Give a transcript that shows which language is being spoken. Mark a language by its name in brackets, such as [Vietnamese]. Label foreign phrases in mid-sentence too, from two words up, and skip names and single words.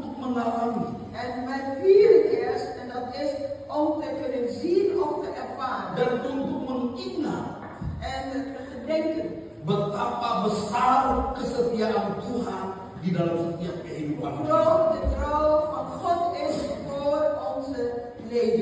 [Indonesian] mengalami. [Dutch] En mijn vierde kerst, en dat is om te kunnen zien of te ervaren. [Indonesian] Dan untuk mengingat [Dutch] En te gedenken. [Indonesian] betapa besar kesetiaan Tuhan di dalam setiap kehidupan. [Dutch] Hoe groot de trouw van God is voor onze leven.